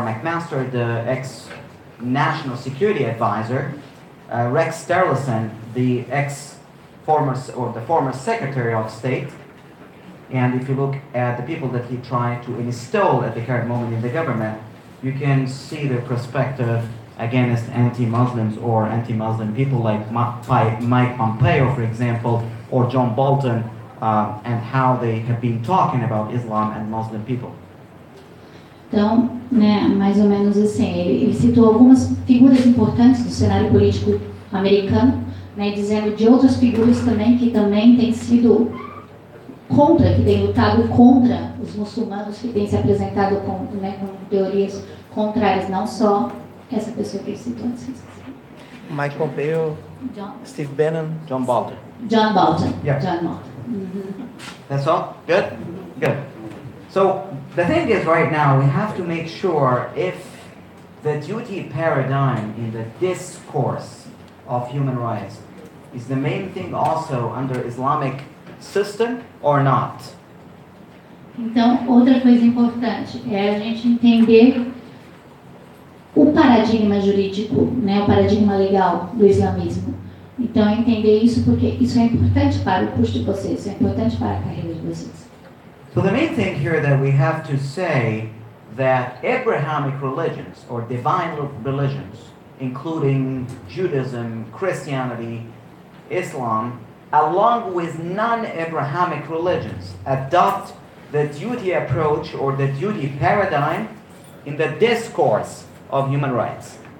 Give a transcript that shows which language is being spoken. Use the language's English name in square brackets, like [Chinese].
[English] McMaster, the ex-national security advisor, Rex Tillerson, the former Secretary of State, and if you look at the people that he tried to install at the current moment in the government, you can see the perspective against anti-Muslims or anti-Muslim people like Mike Pompeo, for example, or John Bolton, and how they have been talking about Islam and Muslim people. [Portuguese] Então, né, mais ou menos assim, ele citou algumas figuras importantes do cenário político americano, né, dizendo de outras figuras também que também têm sido contra, que têm lutado contra os muçulmanos, que têm se apresentado com teorias contrárias, não só essa pessoa que ele citou. [English] Mike Pompeo, Steve Bannon, John Bolton. John Bolton. Yeah. John Bolton. Mm-hmm. That's all? Good? Good. So the thing is right now we have to make sure if the duty paradigm in the discourse of human rights is the main thing also under Islamic system or not. [Portuguese] Então, outra coisa importante é a gente entender o paradigma jurídico, né, o paradigma legal do islamismo. Então, entender isso porque isso é importante para o curso de vocês, isso é importante para a carreira de vocês. [English] So the main thing here that we have to say that Abrahamic religions or divine religions, including Judaism, Christianity, Islam, along with non-Abrahamic religions, adopt the duty approach or the duty paradigm in the discourse of human rights.